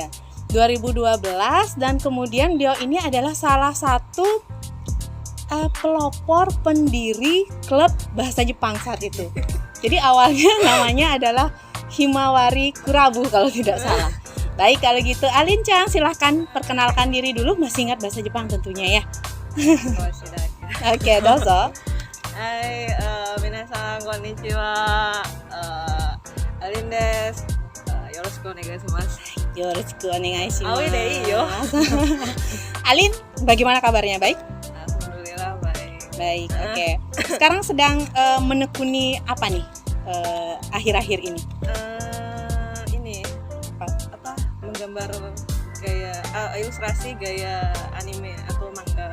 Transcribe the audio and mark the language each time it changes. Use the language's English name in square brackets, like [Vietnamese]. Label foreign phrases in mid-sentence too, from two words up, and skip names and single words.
[Indonesian] 2012 dan kemudian beliau ini adalah salah satu pelopor pendiri klub bahasa Jepang saat itu. Jadi awalnya namanya adalah Himawari Kurabu kalau tidak salah. Baik, kalau gitu Alin Chang silahkan perkenalkan diri dulu. Masih ingat bahasa Jepang tentunya ya. Oke, dozo. [Japanese] はい、皆さんこんにちは. Alin desu. よろしくお願いします. よろしくお願いします. Aoi de iyo. [Indonesian] Alin, bagaimana kabarnya? Baik? Alhamdulillah baik. Baik, oke. Sekarang sedang menekuni apa nih akhir-akhir ini? Ini apa? Menggambar gaya ilustrasi gaya anime atau manga.